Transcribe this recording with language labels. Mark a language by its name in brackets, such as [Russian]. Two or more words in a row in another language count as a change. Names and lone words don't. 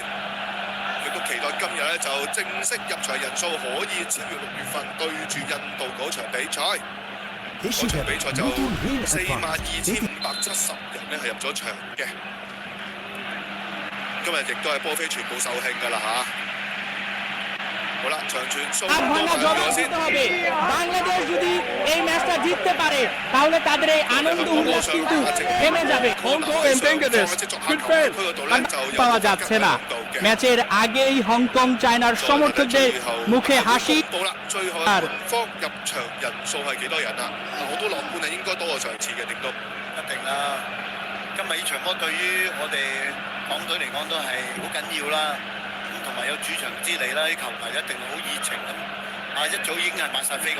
[Cantonese] 亦都期待今日咧就正式入場人數可以超越6月份對住印度嗰場比賽。嗰場比賽就42,570人咧係入咗場嘅。今日亦都係波飛全部售罄㗎啦嚇。好啦，長傳送 [Bangla] দিতে হবে বাংলাদেশ যদি এই ম্যাচটা জিততে পারে তাহলে তাদের এই আনন্দ উল্লাস কিন্তু থেমে যাবে পাওয়া যাচ্ছে না ম্যাচের আগেই হংকং চায়নার সমর্থকদের মুখে হাসি [Cantonese] 到啦，最後嘅方入場人數係幾多人啊？嗱，我都樂觀係應該多過上次嘅，點都一定啦！今日呢場波對於我哋港隊嚟講都係好緊要啦。同埋有主場之利啦，啲球迷一定好熱情咁，啊一早已經係買晒飛咁。